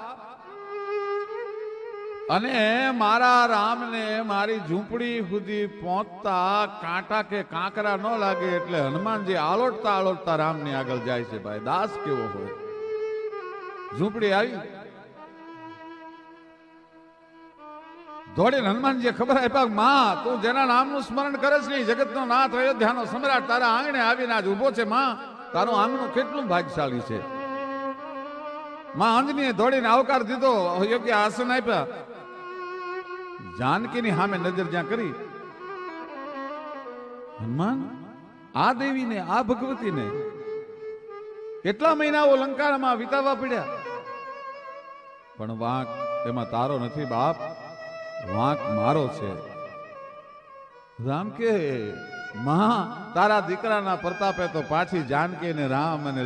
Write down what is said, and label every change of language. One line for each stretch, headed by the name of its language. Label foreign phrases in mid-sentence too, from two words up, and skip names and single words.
Gujarati: અને મારા રામ ને મારી ઝૂંપડી સુધી પહોંચતા કાંટા કે કાંકરા ન લાગે એટલે હનુમાન જી આળોટતા આળોટતા રામ ને આગળ જાય છે ભાઈ દાસ કેવો હોય ઝૂંપડી આઈ દોડે હનુમાન જી ખબર આપ્યા મા તું જેના નામનું સ્મરણ કરસ નહીં જગતનો નાથ અયોધ્યાનો સમ્રાટ તારા આંગણે આવીને આજ ઊભો છે મા તારો આંગણો કેટલું ભાગ્યશાળી છે મા અંજનીએ દોડીને આવકાર દીધો યોગ્ય આસન આપ્યા જાનકીની સામે નજર જ્યાં કરી હનુમાન આ દેવીને આ ભગવતીને કેટલા મહિનાઓ લંકામાં વિતાવવા પડ્યા પણ વાંક એમાં તારો નથી બાપ વાંક મારો છે રામ કે માં તારા દીકરાના પ્રતાપે તો પાછી જાનકી અને રામ અને